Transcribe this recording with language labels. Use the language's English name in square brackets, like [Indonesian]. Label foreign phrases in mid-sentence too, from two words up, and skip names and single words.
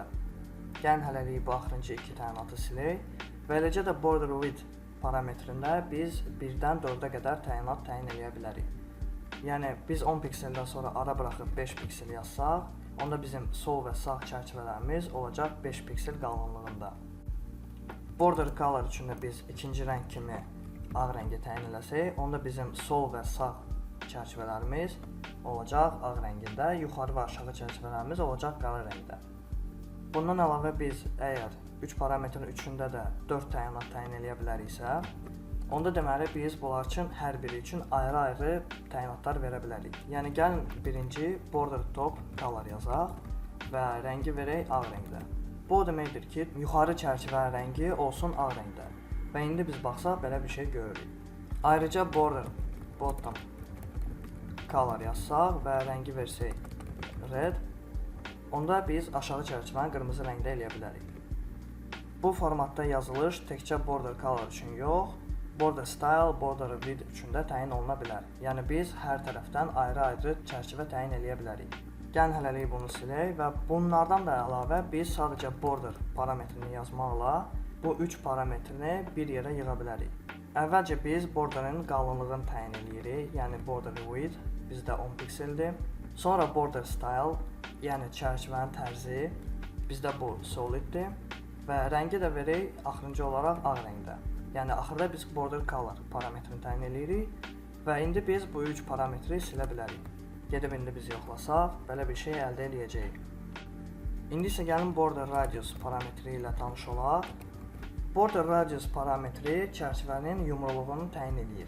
[Azerbaijani] Gəlin hələlik bu axırıncı 2 təyinatı silək və eləcə də border width parametrində biz 1-dən 4-ə qədər təyinat təyin eləyə bilərik. Yəni biz 10 pikseldən sonra ara buraxıb 5 piksel yazsaq, onda bizim sol və sağ çərçivələrimiz olacaq 5 piksel qalınlığında. [English] Border color [Azerbaijani] üçün də biz ikinci rəng kimi ağ rəngi təyin eləsək, onda bizim sol və sağ çərçivələrimiz olacaq ağ rəngində, yuxarı və aşağı çərçivələrimiz olacaq qara rəngdə. Bundan əlavə biz əgər 3 parametrin üçündə də 4 təyinat təyin eləyə biləriksə, onda deməli biz bunlar üçün hər biri üçün ayrı-ayrı təyinatlar verə bilərik. Yəni gəlin birinci [English] border top color [Azerbaijani] yazaq və rəngi verək ağ rəngdə. Bu o deməkdir ki, yuxarı çərçivə rəngi olsun ağ rəngdə. Və indi biz baxsaq belə bir şey görürük. Ayrıca [English] border bottom color [Azerbaijani] yazsaq və rəngi versək red, onda biz aşağı çərçivəni qırmızı rəngdə eləyə bilərik. Bu formatda yazılış təkcə [English] border color [Azerbaijani] üçün yox, [English] border style, border width [Azerbaijani] üçün də təyin oluna bilər. Yəni biz hər tərəfdən ayrı-ayrı çərçivə təyin eləyə bilərik. Gəlin hələlik bunu silək və bunlardan da əlavə biz sadəcə border parametrini yazmaqla bu 3 parametrini bir yerə yığa bilərik. Əvvəlcə biz borderin qalınlığını təyin eləyirik, yəni [English] border width [Azerbaijani] bizdə 10 pikseldir. [English] Sonra border style, [Azerbaijani] yəni çərçivənin tərzi bizdə bu soliddir və rəngi də verək axırıncı olaraq ağ rəngdə. Yəni axırda biz [English] border color [Azerbaijani] parametrini təyin eləyirik və indi biz bu 3 parametri silə bilərik. Gedib indi biz yoxlasaq, belə bir şey əldə edəcəyik. İndi isə gəlin [English] border radius [Azerbaijani] parametri ilə tanış olaq. [English] Border radius [Azerbaijani] parametri çərçivənin yumruluğunu təyin edir.